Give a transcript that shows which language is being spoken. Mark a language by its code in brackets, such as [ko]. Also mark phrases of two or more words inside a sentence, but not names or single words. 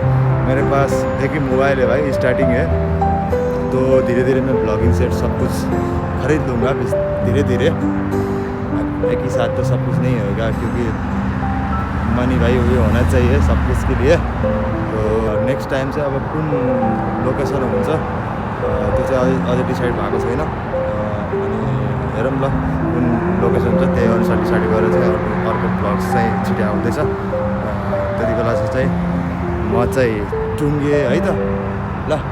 [hi] मेरे पास एक ही मोबाइल है भाई, स्टार्टिंग है, तो धीरे धीरे मैं [en] blogging set [hi] सब कुछ खरीद लूँगा धीरे धीरे। एक ही साथ तो सब कुछ नहीं होगा, क्योंकि मनी भाई उयो होना चाहिए सब कुछ के लिए। [ne] तो [en] next time [ne] चाहिँ अब कुन लोकेसन हुन्छ त्यो चाहिँ अझै डिसाइड भएको छैन। अनि हेरौँ ल कुन लोकेसन छ, त्यही अनुसार डिसाइड गरेर चाहिँ अर्को ब्लग्स चाहिँ छिटो आउँदैछ। त्यति बेला चाहिँ म चाहिँ टुङ्गे है त।